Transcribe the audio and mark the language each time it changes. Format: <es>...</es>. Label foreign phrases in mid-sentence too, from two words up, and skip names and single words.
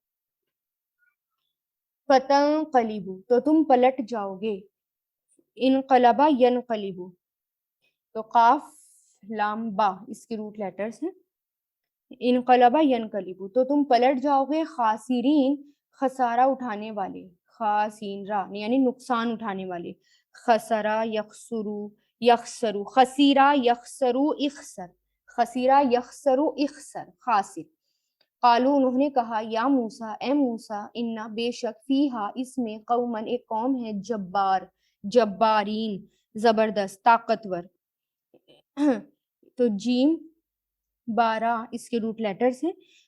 <ur>فتنقلبو تو تم پلٹ جاؤ گے,</ur> <ar>انقلب ینقلب,</ar> <ur>تو</ur> <ar>قاف لام با</ar> <ur>اس کے</ur> <en>root letters</en> <ur>ہیں,</ur> <ar>انقلب ینقلب</ar> <ur>تو تم پلٹ جاؤ گے، خاسرین خسارہ اٹھانے والے, खासीन रा यानी नुकसान उठाने वाले,</ur> <ar>خسرا یخسرو یخسرو، خسیرا یخسرو اخسر، خسیرا یخسرو اخسر، خاسر.</ar> <ur>قالو انہوں نے کہا</ur> <ar>یا موسیٰ</ar> <ur>اے موسیٰ انا بے شک فیہا اس میں قومن ایک قوم ہے</ur> <ar>جبار، جبارین</ar> <ur>زبردست طاقتور. تو جیم 12 اس کے</ur> <en>root letters</en> <ur>ہیں.</ur>